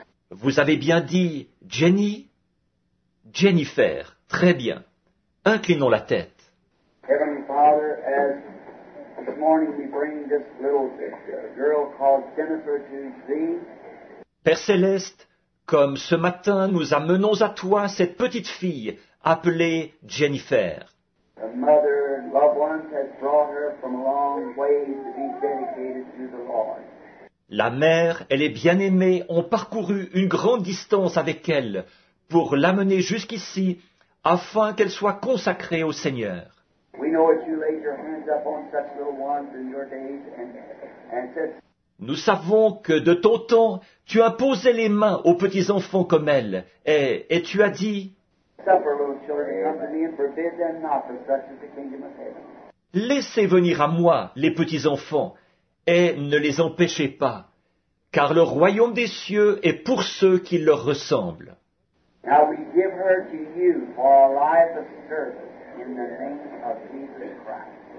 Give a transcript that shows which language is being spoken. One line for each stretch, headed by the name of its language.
French: Vous avez bien dit Jenny? Jennifer. Très bien. Inclinons la tête.
English: Heavenly Father, as this morning we bring this little girl called Jennifer to Thee,
French: Père Céleste, comme ce matin nous amenons à toi cette petite fille appelée Jennifer.
English: the mother and loved ones has brought her from a long way to be dedicated to the Lord.
French: La mère et les bien-aimés ont parcouru une grande distance avec elle pour l'amener jusqu'ici afin qu'elle soit consacrée au Seigneur.
English: We know that you laid your hands upon such little ones in your days and said,
French: Nous savons que de ton temps, tu as posé les mains aux petits enfants comme elle, et tu as dit,
English: Suffer little children to come to me and forbid them not, for such is the kingdom of heaven.
French: laissez venir à moi les petits enfants, et ne les empêchez pas, car le royaume des cieux est pour ceux qui leur ressemblent.
English: Now we give her to you for a life of service in the name of Jesus Christ.